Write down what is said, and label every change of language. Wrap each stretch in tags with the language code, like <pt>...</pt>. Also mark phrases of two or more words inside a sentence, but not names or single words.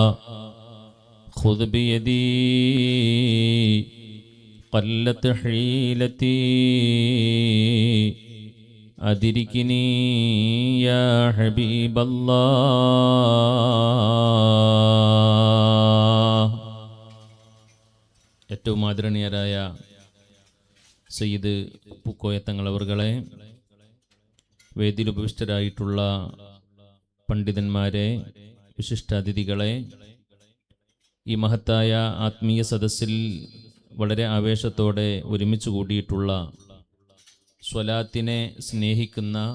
<ar>خذ بيدي قلت حيلتي أدركني يا حبيب الله.</ar> <ml>ഏറ്റവും ആദരണീയരായ സയ്യിദ് പൂക്കോയ തങ്ങൾ അവർകളെ, വേദിയിൽ ഉപവിഷ്ടരായിട്ടുള്ള പണ്ഡിതന്മാരെ, വിശിഷ്ടാതിഥികളെ, ഈ മഹത്തായ ആത്മീയ സദസ്സിൽ വളരെ ആവേശത്തോടെ ഒരുമിച്ച് കൂടിയിട്ടുള്ള സ്വലാത്തിനെ സ്നേഹിക്കുന്ന</ml>